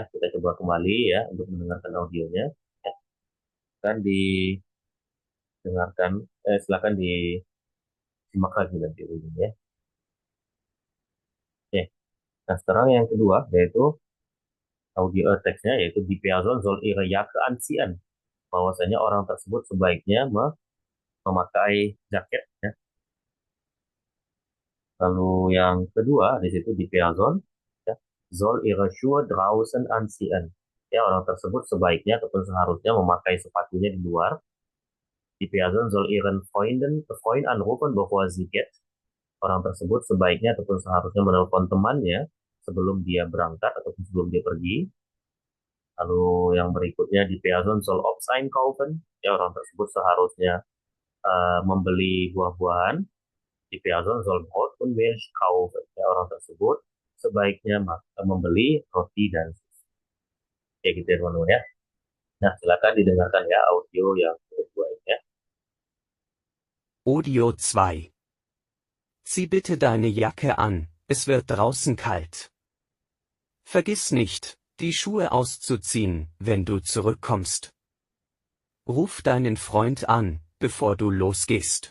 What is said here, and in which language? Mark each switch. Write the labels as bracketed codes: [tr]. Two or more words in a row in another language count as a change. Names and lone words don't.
[id] Kita coba kembali ya untuk mendengarkan audionya. Ya. Kan didengarkan, silakan disimak lagi nanti ujungnya. Oke. Nah, sekarang yang kedua yaitu audio teksnya, yaitu [de] die Person soll ihre Jacke anziehen. [id] Bahwasanya orang tersebut sebaiknya memakai jaket ya. Lalu yang kedua di situ [de] die Person ya, soll ihre Schuhe draußen anziehen. [id] Ya, orang tersebut sebaiknya ataupun seharusnya memakai sepatunya di luar. [de] Die Person soll ihren Freund anrufen bevor sie geht. [id] Orang tersebut sebaiknya ataupun seharusnya menelpon temannya sebelum dia berangkat ataupun sebelum dia pergi. Lalu yang berikutnya [de] di Person soll Obst einkaufen. [id] Ya, orang tersebut seharusnya membeli buah-buahan. [de] Di Person soll Brot und Milch kaufen. [id] Ya, orang tersebut sebaiknya membeli roti dan susu. Ya gitu ya teman-teman ya. Nah, silakan didengarkan ya audio yang kedua ini ya. Audio 2. [de] Zieh bitte deine Jacke an, es wird draußen kalt. Vergiss nicht, die Schuhe auszuziehen, wenn du zurückkommst. Ruf deinen Freund an, bevor du losgehst.